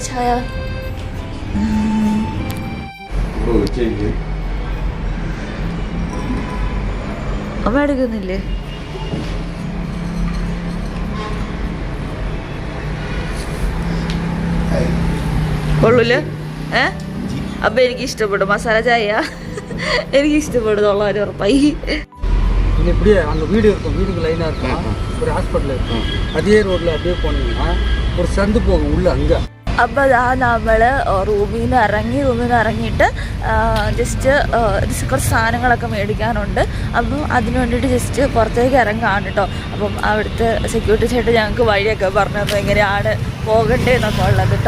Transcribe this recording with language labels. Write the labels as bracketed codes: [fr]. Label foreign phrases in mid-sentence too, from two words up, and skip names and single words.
[ml] ചായ അമ്മ എടുക്കുന്നില്ലേ? കൊള്ളൂല? അപ്പൊ എനിക്ക് ഇഷ്ടപ്പെടും മസാല ചായ. എനിക്ക് ഇഷ്ടപ്പെടുന്നുള്ള ഒരു ഉറപ്പായി. [ta] இப்படியே அங்கே வீடு இருக்கும், வீடுக்கு லைனாக இருக்கும், ஒரு ஹாஸ்பிட்டல் இருக்கும், அதே ரோட்டில் அப்படியே போனீங்கன்னா ஒரு சந்து போகும் உள்ள அங்கே. [ml] അപ്പോൾ അതാ നമ്മൾ റൂമിൽ നിന്ന് ഇറങ്ങിയിട്ട് ജസ്റ്റ് കുറച്ച് സാധനങ്ങളൊക്കെ മേടിക്കാനുണ്ട്. അപ്പം അതിന് വേണ്ടിയിട്ട് ജസ്റ്റ് പുറത്തേക്ക് ഇറങ്ങാണ് കേട്ടോ. അപ്പം അവിടുത്തെ സെക്യൂരിറ്റി ചേട്ടൻ ഞങ്ങൾക്ക് വഴിയൊക്കെ പറഞ്ഞു തന്നു എങ്ങനെയാണ് പോകേണ്ടതെന്നൊക്കെ ഉള്ളത് കേട്ടോ.